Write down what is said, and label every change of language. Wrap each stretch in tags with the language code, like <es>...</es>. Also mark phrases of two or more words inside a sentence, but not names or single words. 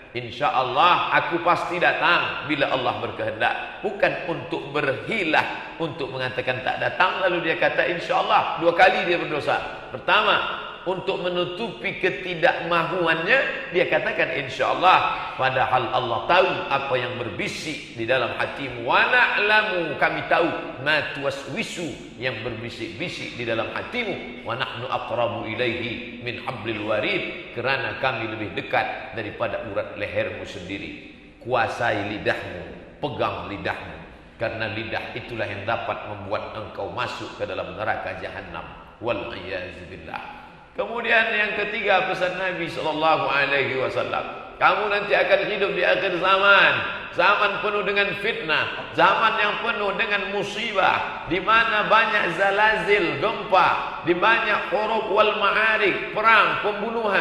<id>InsyaAllah aku pasti datang bila Allah berkehendak. Bukan untuk berhilah, untuk mengatakan tak datang lalu dia kata insyaAllah. Dua kali dia berdosa. Pertama, untuk menutupi ketidakmahuannya dia katakan insyaAllah, padahal Allah tahu apa yang berbisik di dalam hatimu.</id> <ar>ونعلم,</ar> <id>kami tahu,</id> <ar>ما توسوس,</ar> <id>yang berbisik-bisik di dalam hatimu.</id> <ar>ونحن أقرب إليه من حبل الوريد,</ar> <id>kerana kami lebih dekat daripada urat lehermu sendiri. Kuasai lidahmu, pegang lidahmu. Karena lidah itulah yang dapat membuat engkau masuk ke dalam neraka jahanam.</id> <ar>والعياذ بالله.</ar> <id>Kemudian yang ketiga pesan Nabi SAW, kamu nanti akan hidup di akhir zaman, zaman penuh dengan fitnah, zaman yang penuh dengan musibah, di mana banyak zalazil, gempa, di banyak</id> <ar>حروب والمعارك,</ar> <id>perang, pembunuhan.</id>